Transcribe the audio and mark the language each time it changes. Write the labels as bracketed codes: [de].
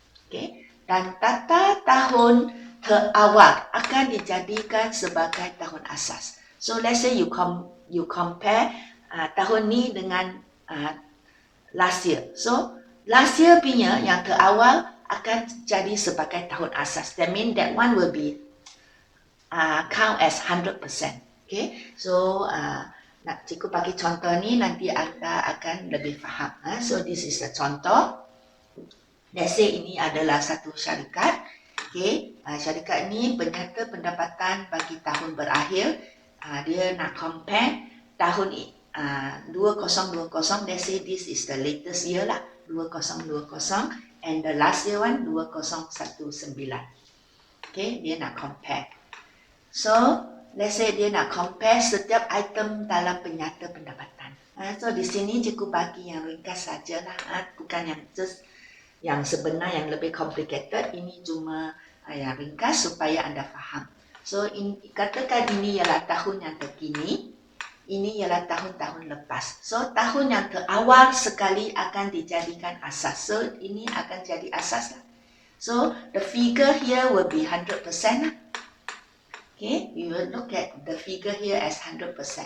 [ms] Okay, dan data tahun terawal akan dijadikan sebagai tahun asas. [en] So let's say you compare [ms] tahun ni dengan [en] last year. So last year [ms] punya yang terawal akan jadi sebagai tahun asas. [en] That means that one will be count as 100%. [ms] Okay, so nak cikgu bagi contoh ni, nanti anda akan lebih faham. [en] So this is a contoh. Let's say [ms] ini adalah satu syarikat. Okay, syarikat ni penyata pendapatan bagi tahun berakhir. Dia nak compare tahun 2020. [en] Let's say this is the latest year lah, 2020, and the last year one 2019. [ms] Okay, dia nak compare. [en] So, let's say [ms] dia nak compare setiap item dalam penyata pendapatan. So, di sini cikgu bagi yang ringkas sajalah, bukan yang just yang sebenar yang lebih complicated. Ini cuma yang ringkas supaya anda faham. So, katakan ini ialah tahun yang terkini, ini ialah tahun-tahun lepas. So, tahun yang terawal sekali akan dijadikan asas. So, ini akan jadi asas lah. [en] So, the figure here will be 100%. Okay, we will look at the figure here as 100%.